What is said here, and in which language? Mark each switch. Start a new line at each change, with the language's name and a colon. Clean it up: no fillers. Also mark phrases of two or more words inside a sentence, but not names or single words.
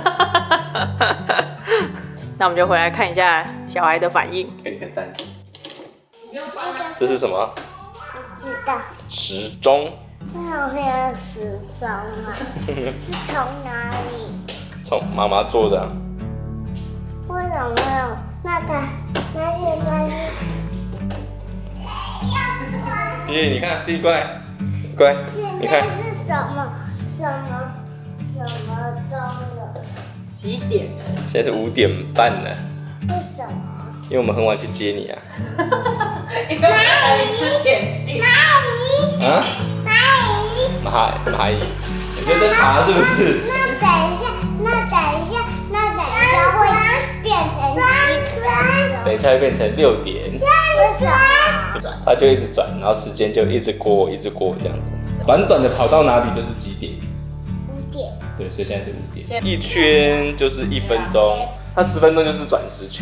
Chinese: 那我們就回來看一下小孩的反應。給你個讚。這是什麼？不知道。時鐘。為什麼會有時鐘啊？是從哪裡？從媽媽做的。為什麼有那現在是？耶，你看，弟乖，乖，你看。現在是什麼鐘了？幾點了？現在是5點半了。為什麼？因為我們很晚去接你啊。因為我帶你吃點心。啊？蚂蟻，你在爬是不是？那等一下會變成幾分鐘？等一下會變成6點。為什麼？它就一直轉，然後時間就一直過這樣子。短短的跑到哪裡就是幾點？5點。对，所以現在是5點。一圈就是1分鐘，它10分鐘就是轉10圈。